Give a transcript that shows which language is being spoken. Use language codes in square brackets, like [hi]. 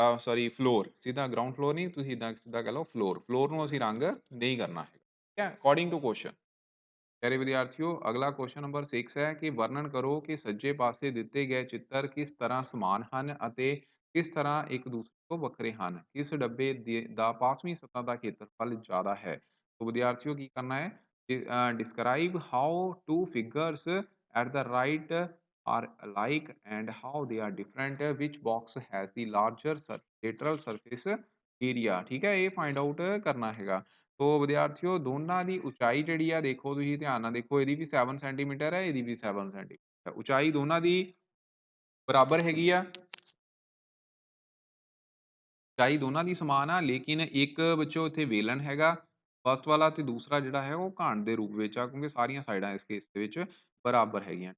[pa] Sorry floor, ਸਿੱਧਾ ground floor ਨਹੀਂ, ਤੁਸੀਂ ਸਿੱਧਾ ਕਹਿ ਲਓ ਫਲੋਰ, ਫਲੋਰ ਨੂੰ ਅਸੀਂ ਰੰਗ ਨਹੀਂ ਕਰਨਾ ਹੈ, ਠੀਕ ਹੈ, [en] According to question. [pa] ਪਿਆਰੇ ਵਿਦਿਆਰਥੀਓ ਅਗਲਾ ਕੁਐਸਚਨ ਨੰਬਰ 6 ਹੈ ਕਿ ਵਰਣਨ ਕਰੋ ਕਿ ਸੱਜੇ ਪਾਸੇ ਦਿੱਤੇ ਗਏ ਚਿੱਤਰ ਕਿਸ ਤਰ੍ਹਾਂ ਸਮਾਨ ਹਨ ਅਤੇ ਕਿਸ ਤਰ੍ਹਾਂ ਇੱਕ ਦੂਸਰੇ ਤੋਂ ਵੱਖਰੇ ਹਨ, ਕਿਸ ਡੱਬੇ ਦਾ 5ਵੀਂ ਸਤ੍ਹਾ ਦਾ ਖੇਤਰਫਲ ਜ਼ਿਆਦਾ ਹੈ। ਤੋ ਵਿਦਿਆਰਥੀਓ ਕੀ ਕਰਨਾ ਹੈ, [en] Describe how two figures at the right are alike and how they are different. Which box has the larger lateral surface area? [pa] ਠੀਕ ਹੈ, ਇਹ find out ਕਰਨਾ ਹੈਗਾ। ਤੋ ਵਿਦਿਆਰਥੀਓ ਦੋਨਾਂ ਦੀ ਉਚਾਈ ਜਿਹੜੀ ਆ ਦੇਖੋ, ਤੁਸੀਂ ਧਿਆਨ ਨਾਲ ਦੇਖੋ, ਇਹਦੀ ਵੀ 7 ਸੈਂਟੀਮੀਟਰ ਹੈ, ਇਹਦੀ ਵੀ 7 ਸੈਂਟੀਮੀਟਰ। ਉਚਾਈ ਦੋਨਾਂ ਦੀ ਬਰਾਬਰ ਹੈਗੀ ਆ, ਉਚਾਈ ਦੋਨਾਂ ਦੀ ਸਮਾਨ ਆ, ਲੇਕਿਨ ਇੱਕ ਬੱਚੋ ਇੱਥੇ ਵੇਲਣ ਹੈਗਾ ਫਸਟ ਵਾਲਾ, ਤੇ ਦੂਸਰਾ ਜਿਹੜਾ ਹੈ ਉਹ ਘਾਣ ਦੇ ਰੂਪ ਵਿੱਚ ਆ, ਕਿਉਂਕਿ ਸਾਰੀਆਂ ਸਾਈਡਾਂ ਇਸ ਕੇਸ ਦੇ ਵਿੱਚ ਬਰਾਬਰ ਹੈਗੀਆਂ।